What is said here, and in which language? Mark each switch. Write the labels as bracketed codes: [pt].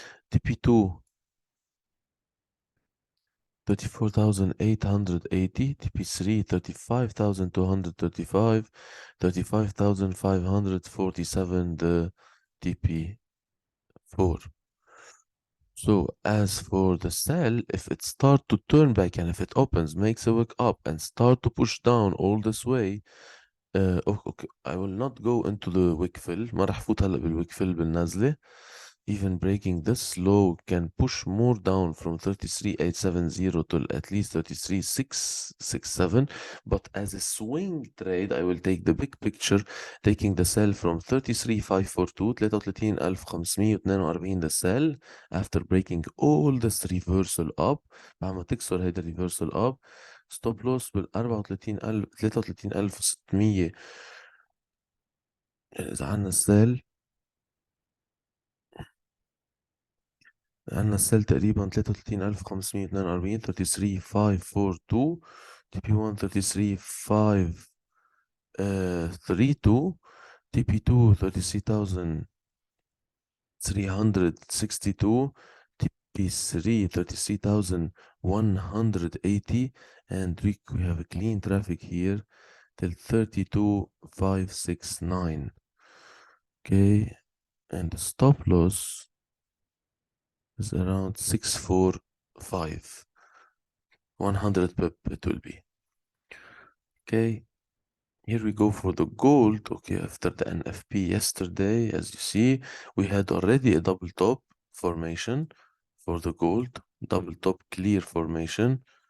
[en] TP2 34,880, TP3 35,235, 35,547 the TP4. So as for the sell, if it start to turn back and if it opens, makes a wick up and start to push down all this way, okay, I will not go into the wick fill. [ar] ما راح فوت هلا بالwick fill بالنازلة. [en] Even breaking this low can push more down from 33,870 to at least 33,667. But as a swing trade, I will take the big picture, taking the sell from 33,542 33,542 the sell after breaking all this reversal up. [ar] بعد ما تكسر هيدا الريفرسال up, ستوب لوس بال 34,000 33,600. إذا عنا السيل تقريبا 33,542 33,542 تي بي 1 33,532 [en] T P 2 33,362 T P 3 33,180 and we have a clean traffic here till 32,569. Okay, and the stop loss is around 645. 100 pip it will be. Okay, here we go for the gold. Okay, after the NFP yesterday, as you see, we had already a double top formation for the gold, double top clear formation.